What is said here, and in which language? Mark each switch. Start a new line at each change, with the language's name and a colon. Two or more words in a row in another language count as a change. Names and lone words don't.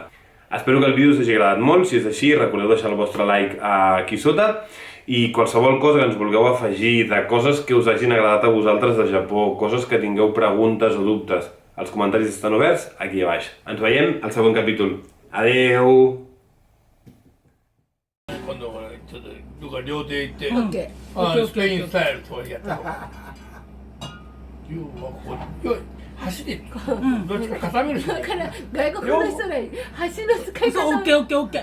Catalan: Espero que el vídeo us hagi agradat molt. Si és així, recordeu deixar el vostre like aquí sota i qualsevol cosa que ens vulgueu afegir de coses que us hagin agradat a vosaltres de Japó, coses que tingueu preguntes o dubtes. Els comentaris estan oberts aquí a baix. Ens veiem al següent capítol. Adeu!
Japanese: 今度はちょっとどっか料亭行って、スペインスタイルとかやった方がいい。要はこう、走り、どっちか固めるしかない。だから外国の人が橋の使い方を。オッケーオッケーオッケー。おー。